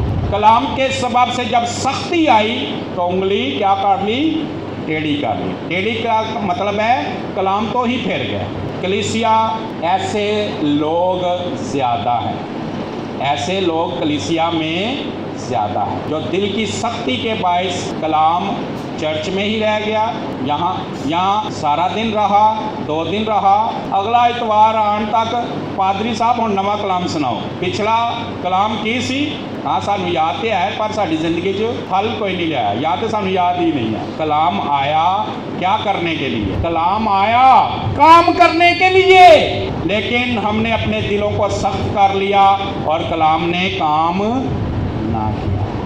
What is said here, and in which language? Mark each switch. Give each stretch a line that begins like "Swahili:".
Urdu: کلام کے سبب سے جب سختی آئی تو انگلی کیا کر لی, ٹیڑھی کر لی. ٹیڑھی کا مطلب ہے کلام تو ہی پھیر گیا. کلیسیا ایسے لوگ زیادہ ہیں, ایسے لوگ کلیسیا میں زیادہ ہے جو دل کی سختی کے باعث کلام چرچ میں ہی رہ گیا.
Punjabi: یہاں سارا دن رہا, 2 دن رہا, اگلا اتوار آن تک پادری صاحب ہوں نواں کلام سناؤ. پچھلا کلام کی سی, ہاں سانو یاد تو ہے پر ساری زندگی پھل کوئی نہیں لیا, یا تو سانو یاد ہی نہیں ہے.
Urdu: کلام آیا کیا کرنے کے لیے؟ کلام آیا کام کرنے کے لیے, لیکن ہم نے اپنے دلوں کو سخت کر لیا اور کلام نے کام نہ کیا.